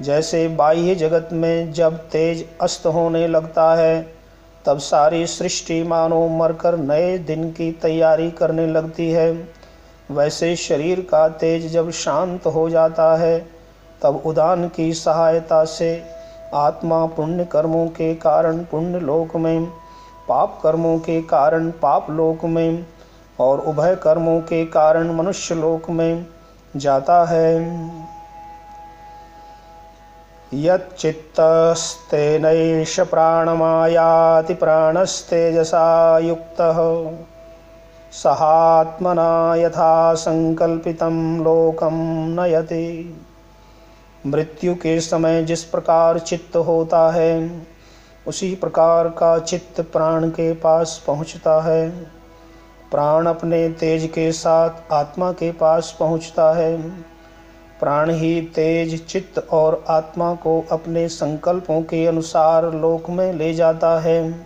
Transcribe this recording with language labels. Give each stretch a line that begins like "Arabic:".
Hindi: जैसे बाह्य जगत में जब तेज अस्त होने लगता है, तब सारी सृष्टि मानो मरकर नए दिन की तैयारी करने लगती है, वैसे शरीर का तेज जब शांत हो जाता है, तब उदान की सहायता से आत्मा पुण्य कर्मों के कारण पुण्य लोक में, पाप कर्मों के कारण पाप लोक में और उभय कर्मों के कारण मनुष्य लोक में जाता है।
Sanskrit: यच्चित्तस्तेनैष प्राणमायाति प्राणस्तेजसा युक्तः सहात्मना यथा संकल्पितं लोकं नयति।
Hindi: मृत्यु के समय जिस प्रकार चित्त होता है, उसी प्रकार का चित्त प्राण के पास पहुँचता है। प्राण अपने तेज के साथ आत्मा के पास पहुँचता है। प्राण ही तेज, चित्त और आत्मा को अपने संकल्पों के अनुसार लोक में ले जाता है।